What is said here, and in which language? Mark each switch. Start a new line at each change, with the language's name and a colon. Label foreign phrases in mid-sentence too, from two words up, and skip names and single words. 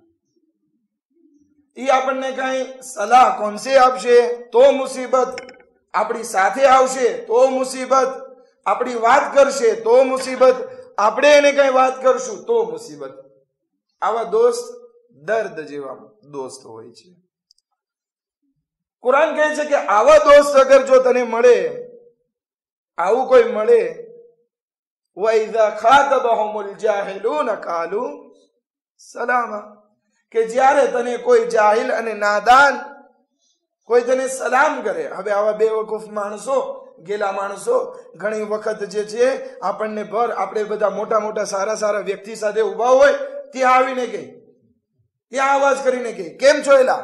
Gujarati: એ આપણને કઈ સલાહ કોનસે આપશે તો મુસીબત, આપણી સાથે આવશે તો મુસીબત, આપણી વાત કરશે તો મુસીબત, આપણે એને કઈ વાત કરશું તો મુસીબત. આવા દોસ્ત દર્દ જેવા દોસ્ત હોય છે. કુરાન કહે છે કે આવા દોસ્ત અગર જો તને મળે, આવું કોઈ મળે,
Arabic: وَإِذَا خَاطَبَهُمُ الْجَاهِلُونَ قَالُوا سَلَامًا,
Gujarati: કે જ્યારે તને કોઈ જાહિલ અને નાદાન કોઈ તને સલામ કરે. હવે આવા બેવકૂફ માણસો, ગેલા માણસો ઘણી વખત જે છે આપણને આપણે બધા મોટા મોટા સારા સારા વ્યક્તિ સાથે ઉભા હોય ત્યાં આવીને કહે, ત્યાં અવાજ કરીને કહે, કેમ છો એલા?